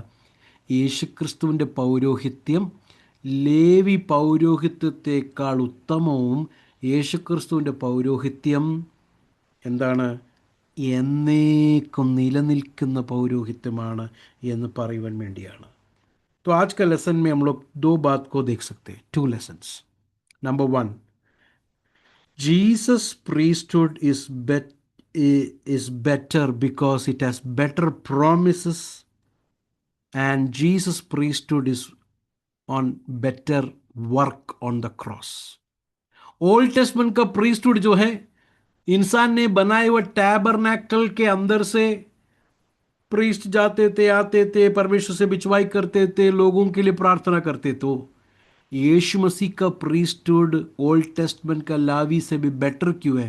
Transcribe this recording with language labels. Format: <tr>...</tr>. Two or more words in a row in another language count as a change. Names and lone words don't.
<ml>യേശുക്രിസ്തുവിൻ്റെ പൗരോഹിത്യം ലേവി പൗരോഹിത്യത്തെക്കാൾ ഉത്തമവും യേശുക്രിസ്തുവിൻ്റെ പൗരോഹിത്യം എന്താണ്? എന്നേക്കും നിലനിൽക്കുന്ന പൗരോഹിത്യമാണ് എന്ന് പറയുവാൻ വേണ്ടിയാണ്.</ml> <hi>तो आज का लेसन में हम लोग दो बात को देख सकते हैं, 2 lessons.</hi> <en>Number 1, Jesus priesthood is better because it has better promises, and Jesus priesthood is on better work on the cross.</en> <hi>ओल्ड टेस्टमेंट का प्रीस्टहुड जो है इंसान ने बनाए हुए टैबरनैकल के अंदर से प्रीस्ट जाते थे, आते थे, परमेश्वर से बिचवाई करते थे, लोगों के लिए प्रार्थना करते। तो यीशु मसीह का प्रीस्टहुड ओल्ड टेस्टमेंट का लावी से भी बेटर क्यों है?</hi>